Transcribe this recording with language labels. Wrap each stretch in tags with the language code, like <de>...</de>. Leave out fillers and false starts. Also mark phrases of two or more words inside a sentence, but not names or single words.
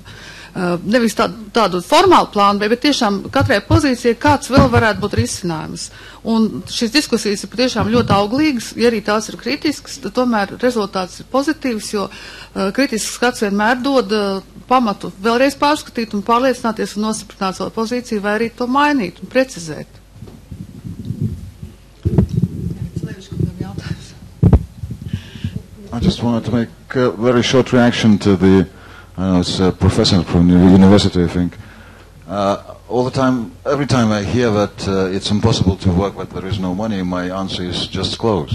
<lv>Nevis tādu formālu plānu B, bet tiešām katrai pozīcijai kāds vēl varētu būt risinājums. Un šīs diskusijas ir patiešām ļoti auglīgas, ja arī tās ir kritiskas, tad tomēr rezultāts ir pozitīvs, jo kritisks skats vienmēr dod pamatu vēlreiz pārskatīt un pārliecināties un nostiprināt savu pozīciju, vai arī to mainīt un precizēt.</lv> <en>I just wanted to make a very short reaction to the, it's a professor from the university, I think. All the time, every time I hear that it's impossible to work but there is no money, my answer is just close.</en>